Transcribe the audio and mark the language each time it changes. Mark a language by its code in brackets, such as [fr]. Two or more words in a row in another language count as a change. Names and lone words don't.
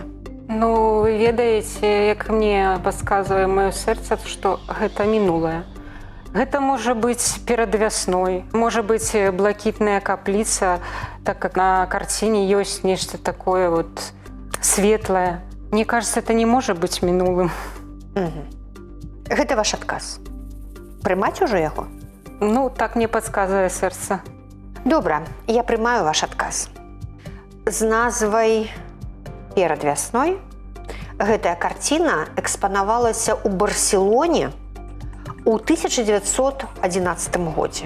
[be] Ну, вы ведаеце, як мне падказвае маё сэрца, што гэта мінулае. Гэта можа быць перад вясной, можа быць блакітная капліца, [ru] так как [be] на карціне ёсць нешта такое вот светлае. [ru] Мне кажется, это [be] не можа быць мінулым. Гэта ваш адказ. Прымаць ужо яго? Ну, так мне падказвае сэрца. Добра, я прымаю ваш адказ. З назвай «Перад вясной» гэтая карціна экспанавалася ў Барселоне у 1911 годзе.